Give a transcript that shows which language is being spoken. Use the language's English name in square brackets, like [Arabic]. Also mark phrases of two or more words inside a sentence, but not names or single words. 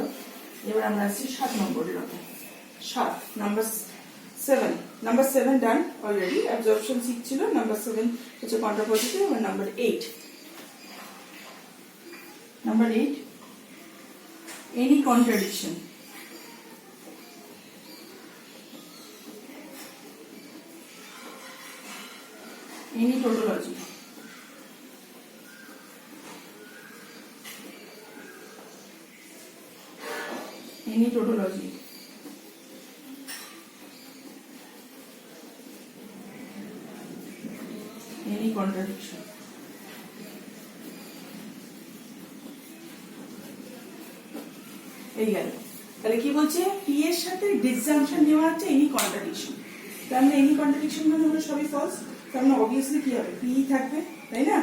[Bangla] এবার আমরা আসছি 7 নম্বরের ওপরে। 7 নাম্বার 7 [English] done already, [Bangla] অ্যাবজর্পশন 6 ছিল, নাম্বার 7 হচ্ছে [English] contra positive, [Bangla] আর নাম্বার 8 [English] any contradiction, any tautology, any tautology, any contradiction, [Bangla] এই গেল। তাহলে কি বলছে, পি এর সাথে ডিসজাংশন নেওয়া হচ্ছে [English] any contradiction, [Bangla] তার মানে [English] any contradiction [Bangla] মানে হলো সবই ফলস, তার মানে অবভিয়াসলি কি হবে, পি থাকবে, তাই না?